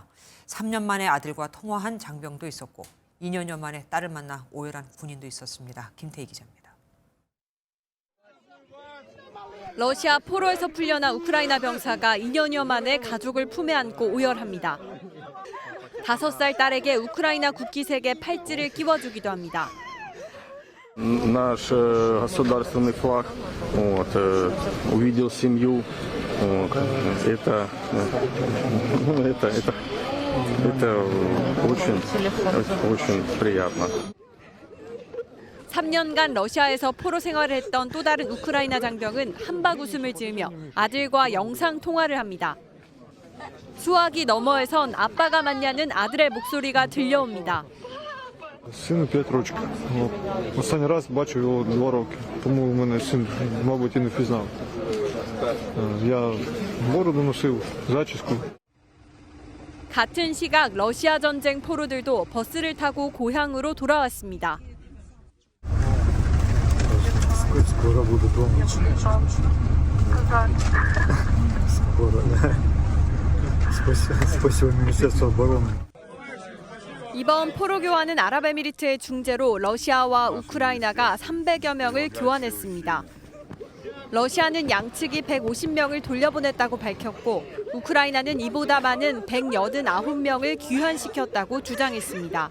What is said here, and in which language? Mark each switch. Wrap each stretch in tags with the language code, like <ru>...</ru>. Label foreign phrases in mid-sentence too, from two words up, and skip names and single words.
<ko>3년 만에 아들과 통화한 장병도 있었고 2년여 만에 딸을 만나 오열한 군인도 있었습니다. 김태희 기자입니다. 러시아 포로에서 풀려난 우크라이나 병사가 2년여 만에 가족을 품에 안고 오열합니다. 5살 딸에게 우크라이나 국기색의 팔찌를 끼워주기도 합니다.</ko> <ru>Наш государственный флаг, увидел семью, это очень приятно.</ru> <ko>3년간 러시아에서 포로 생활을 했던 또 다른 우크라이나 장병은 한박 웃음을 지으며 아들과 영상 통화를 합니다. 수화기 너머에선 아빠가 맞냐는 아들의 목소리가 들려옵니다.</ko> <uk>Сину 5 років. Останній раз бачив його 2 роки. Тому в мене син, мабуть, і не впізнав. Я бороду носив, зачіску.</uk> <ko>같은 시각 러시아 전쟁 포로들도 버스를 타고 고향으로 돌아왔습니다.</ko> <ru>Скоро буду дома. Скоро. Спасибо Министерству обороны.</ru> <ko>이번 포로 교환은 아랍에미리트의 중재로 러시아와 우크라이나가 300여 명을 교환했습니다. 러시아는 양측이 150명을 돌려보냈다고 밝혔고 우크라이나는 이보다 많은 189명을 귀환시켰다고 주장했습니다.</ko>